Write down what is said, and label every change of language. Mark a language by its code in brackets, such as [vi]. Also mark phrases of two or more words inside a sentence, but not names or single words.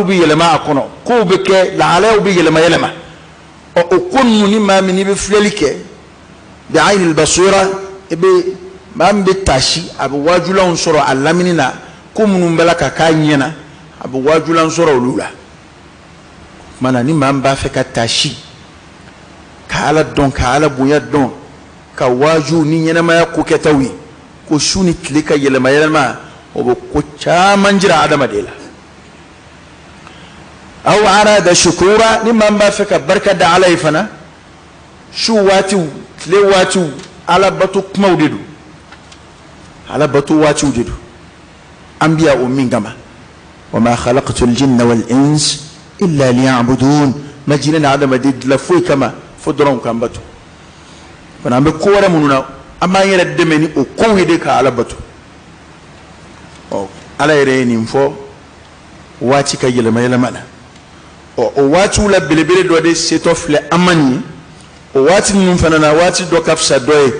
[bm] bɛ yɛlɛma a kɔnɔ kow bɛ kɛ lahalayaw bɛ yɛlɛma o ko ninnu ni maa min n'i bɛ filɛli kɛ bi aynil basira i bɛ maa min bɛ tasi a bɛ wajulanw sɔrɔ a lamini na ko minnu bɛ la ka k'a ɲɛna a bɛ wajulan sɔrɔ olu la mana ni maa min b'a fɛ ka tasi ka ala dɔn ka ala bonya dɔn ka waju ni ɲɛnamaya ko kɛtaw ye ko su ni tile ka yɛlɛma o bɛ ko caman jira adamaden la [ar] أو أراد شكورا [bm] ni maa min b'a fɛ ka barika da ala ye fana su waatiw tile waatiw ala bato kumaw de don ala bato waatiw de don an biya o min kama [ar] وما خلقت الجن والإنس إلا ليعبدون [bm] ma jinɛ ni adamaden dilan foyi kama fo dɔrɔn k'an bato fana an bɛ ko wɛrɛ minnu na an b'an yɛrɛ dɛmɛ ni o kow ye de ka ala bato ala yɛrɛ ye nin fɔ waati ka yɛlɛma na o waatiw la belebele dɔ de setɔ filɛ an ma nin ye o waati ninnu fana na waati dɔ ka fisa dɔ ye